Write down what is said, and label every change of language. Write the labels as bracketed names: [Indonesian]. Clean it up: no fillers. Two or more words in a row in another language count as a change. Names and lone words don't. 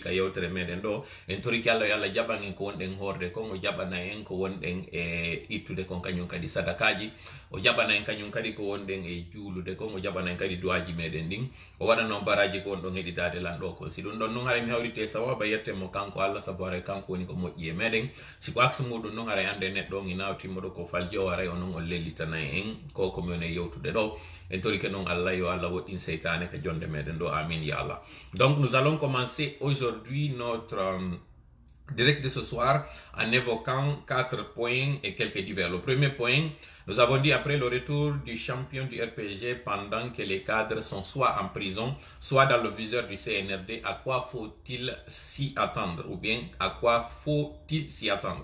[Fula] ka yewtere meɗen ɗo en toriki Allah yo Allah jaɓan en ko wonɗen horde kon o jaɓana en ko wonɗen e ittude kon kañum kadi sadakaji o jaɓana en kañum kadi ko wonɗen e juulude kon o jaɓana en kadi duwaji meɗen ɗin o waɗa noon baraji ko wonɗon heɗitade lanɗo kol si ɗum ɗon noon haray mi hawrite sawaba yettemo kanko Allah saabu haray kanko woni ko moƴƴi e meɗen siko axe muɗum noon haray ande neɗɗo on ina timmoɗo ko faljo haray onon on lellitana en ko komi woni e yewtude ɗo en torike noon Allah yo Allah woɗɗin seytane ka jonde meɗen ɗo amin ya Allah. [French] Donc nous allons commencer aujourd'hui notre direct de ce soir en évoquant 4 points et quelques divers. Le premier point, nous avons dit après le retour du champion du RPG pendant que les cadres sont soit en prison, soit dans le viseur du CNRD, à quoi faut-il s'y attendre ou bien à quoi faut-il s'y attendre?